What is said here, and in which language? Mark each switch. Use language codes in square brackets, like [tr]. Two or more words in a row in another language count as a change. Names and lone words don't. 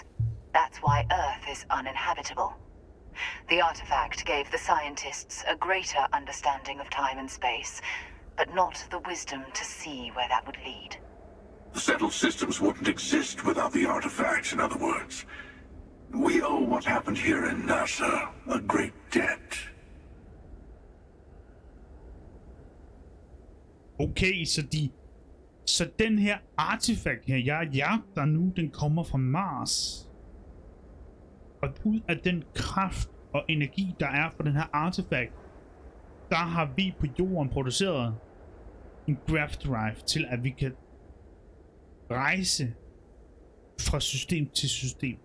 [en] That's why Earth is uninhabitable. The artifact gave the scientists a greater understanding of time and space, but not the wisdom to see where that would lead. The settled systems wouldn't exist without the artifacts, in other words. We owe what happened here in NASA a great debt. [da] Okay, så den her artefakt her, jeg jagter nu, den kommer fra Mars. Og ud af den kraft og energi, der er for den her artefakt, der har vi på Jorden produceret en grav drive til, at vi kan rejse fra system til system.